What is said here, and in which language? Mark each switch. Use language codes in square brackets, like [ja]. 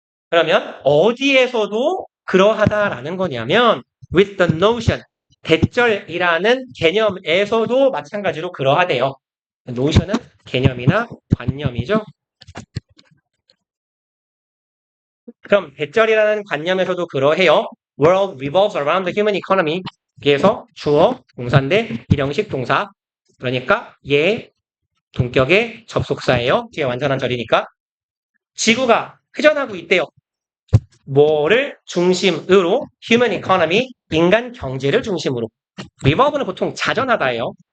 [ko] 그러면 어디에서도 그러하다라는 거냐면 [en] with the notion [ko] 대절이라는 개념에서도 마찬가지로 그러하대요. notion은 개념이나 관념이죠. 그럼 대절이라는 관념에서도 그러해요. [en] World revolves around the human economy. [ko] 여기에서 주어, 동사인데 일형식 동사. 그러니까 얘 동격의 접속사예요. 뒤에 완전한 절이니까. 지구가 회전하고 있대요. 뭐를 중심으로? [en] human economy, [ko] 인간 경제를 중심으로. revolve는 보통 자전하다예요.